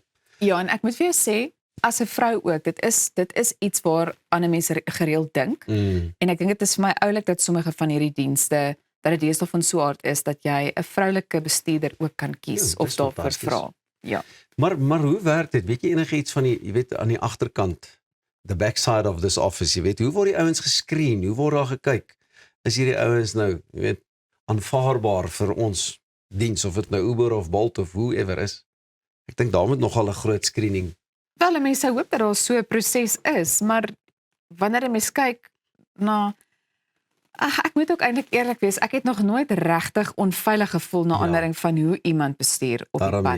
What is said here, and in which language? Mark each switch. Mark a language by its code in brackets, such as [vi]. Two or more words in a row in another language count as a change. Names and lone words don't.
[af] Ja, en ek moet vir jou sê, as 'n vrou ook, dit is iets waar ander mense gereeld dink. En ek dink dit is vir my oulik dat sommige van hierdie dienste dat dit deesdae van so 'n aard is dat jy 'n vroulike bestuurder ook kan kies of daarvoor vra. Ja. Maar hoe werk dit? Weet jy enigiets van die, jy weet, aan die agterkant, [en] the backside of this office, [af] jy weet, hoe word die ouens gescreen? Hoe word daar gekyk? Is hierdie ouens nou, jy weet, aanvaarbaar vir ons diens, of dit nou Uber of Bolt of whoever is? Ek dink daar moet nogal 'n groot screening. Wel, mense hoop dat daar so 'n proses is, maar wanneer 'n mens kyk na ek moet ook eintlik eerlik wees, ek het nog nooit regtig onveilig gevoel na aanleiding van hoe iemand bestuur op die Daarom pad